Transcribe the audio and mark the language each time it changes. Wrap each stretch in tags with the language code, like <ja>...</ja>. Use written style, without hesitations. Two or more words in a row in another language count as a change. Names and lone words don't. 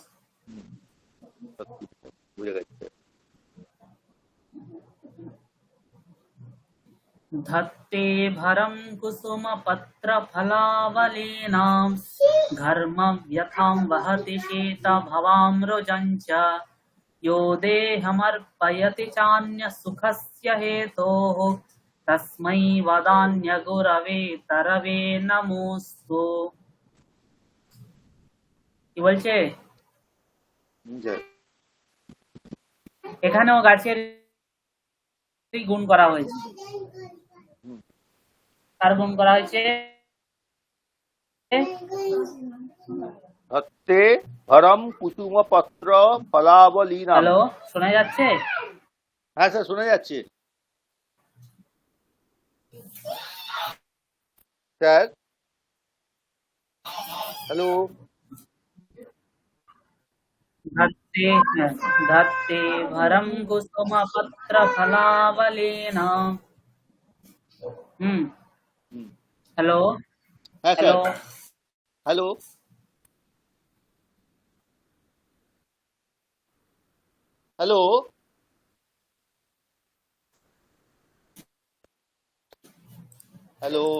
<sa>ধত্তে ভরম কুসুম পত্র ফলাবলীনাম ঘর্ম ব্যথাম বহতি শীত ভবাম রোজঞ্চ यो देहमर्पयति चान्य सुखस्य हेतोः तस्मै वदान्य गुरवे तरवे नमोस्तु।</sa> <bn>কি বলছে? এখানেও গাছের গুণ করা হয়েছে। কার গুণ করা হয়েছে?</bn> <sa>ধত্তে ভরম কুসুম পত্র ফলাবলীনাম।</sa> <bn>হ্যালো, শোনা যাচ্ছে? হ্যাঁ স্যার, শোনা যাচ্ছে স্যার। হ্যালো।</bn> <sa>धत्ते भरम कुसुम पत्र फलावलीनाम।</sa> <bn>हेलो। হ্যাঁ हेलो। স্যার। হ্যালো। হ্যালো। হ্যালো।</bn>